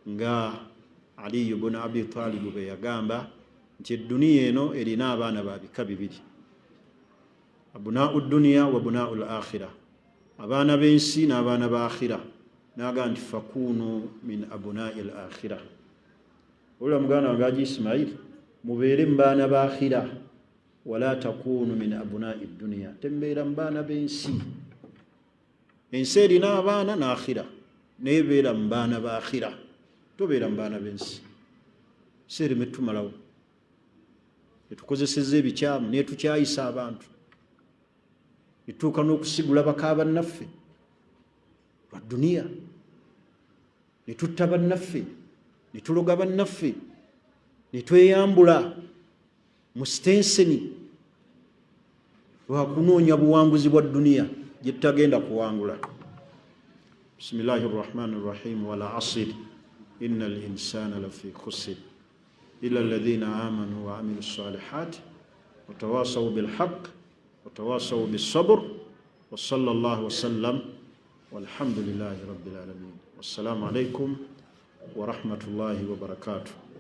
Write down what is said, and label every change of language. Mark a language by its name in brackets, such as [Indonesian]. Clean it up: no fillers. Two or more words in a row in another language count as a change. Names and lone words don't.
[Ganda] Nga Ali ibn Abi Talib bwe yagamba nti eduniya eno erina abaana babika bibiri, [Arabic] أبناء الدنيا وأبناء الآخرة, [Ganda] abaana b'ensi n'abaana ba akhira. Naga nti [Arabic] فكونوا من أبناء الآخرة. [Ganda] Ola muganda wange Haji Ismail, mubeere mu baana ba akhira, [Arabic] ولا تكونوا من أبناء الدنيا, [Ganda] tembeera mu baana b'ensi. Ensi erina abaana n'akhira, naye beera mu baana ba akhira, tobeera mu baana b'ensi. Seeri metumalawo etukozeseza ebikyamu netukyayisa abantu, etuuka n'okusigula baka bannaffe lwa duniya, netutta bannaffe, netuloga bannaffe, netweyambula mu sitenseni lwakunoonya buwanguzi bwa duniya gye tutagenda kuwangula. [Arabic] بسم الله الرحمن الرحيم. والعصر إن الإنسان لفي خسر إلا الذين آمنوا وعملوا الصالحات وتواصوا بالحق وتواصوا بالصبر وصلى الله وسلم والحمد لله رب العالمين. والسلام عليكم ورحمة الله وبركاته.